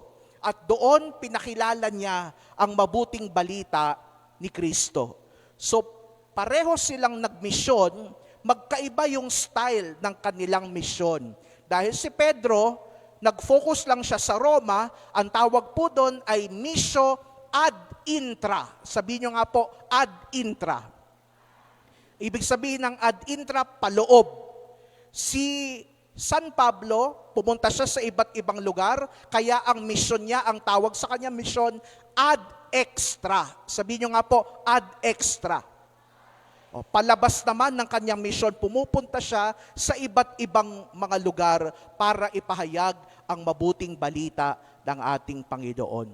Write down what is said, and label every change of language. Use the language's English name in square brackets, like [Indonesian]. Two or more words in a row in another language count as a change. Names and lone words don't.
[Filipino] At doon pinakilala niya ang mabuting balita ni Kristo. So, pareho silang nagmisyon, magkaiba yung style ng kanilang misyon. Dahil si Pedro, nag-focus lang siya sa Roma, ang tawag po doon ay [Latin] missio ad intra. [Filipino] Sabihin nyo nga po, [Latin] ad intra. [Filipino] Ibig sabihin ng [Latin] ad intra, [Filipino] paloob. Si San Pablo, pumunta siya sa iba't ibang lugar, kaya ang misyon niya, ang tawag sa kanya misyon, [Latin] ad extra. [Filipino] Sabihin nyo nga po, [Latin] ad extra. [Filipino] O, palabas naman ng kanyang misyon, pumupunta siya sa iba't ibang mga lugar para ipahayag ang mabuting balita ng ating Panginoon.